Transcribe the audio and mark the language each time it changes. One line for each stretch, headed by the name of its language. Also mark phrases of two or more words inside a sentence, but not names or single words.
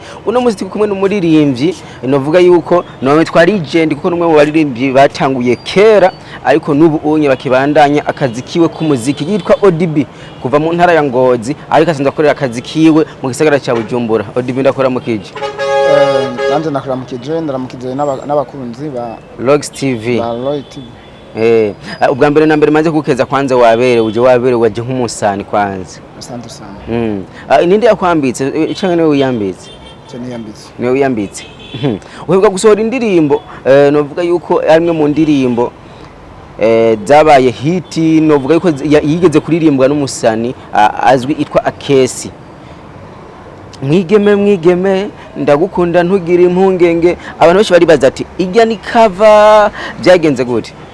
Rundi: Uno muziki kumwe n'umuririmbyi novuga yuko nawe twari legend kuko numwe mu baririmbyi batanguye kera ariko nubu unye bakibandanya akazi kiwe k'umuziki yitwa ODB kuva mu ntara ya Ngozi ariko asanzwe akorera akazi kiwe mu gisagara cya Bujumbura. ODB ndakora mu kije nanje nakora mu kije ndaramukije n'abakunzi ba Rock TV ubwa mbere na mbere maze kukeza kwanza wabere waje nk'umusani kwanza.
Swahili: Asante sana.
Rundi: Ninde yakwambitse cyangwa niwe wiyambitse? Niwe wiyambitse. Uheruka gusohora indirimbo novuga yuko arimwe mu ndirimbo zabaye hiti novuga yuko yigeze kuririmbwa n'umusani azwi itwa Akesi. Mwigeme ndagukunda ntugira impungenge abantu benshi bari baza ati ijya ni cover byagenze gute?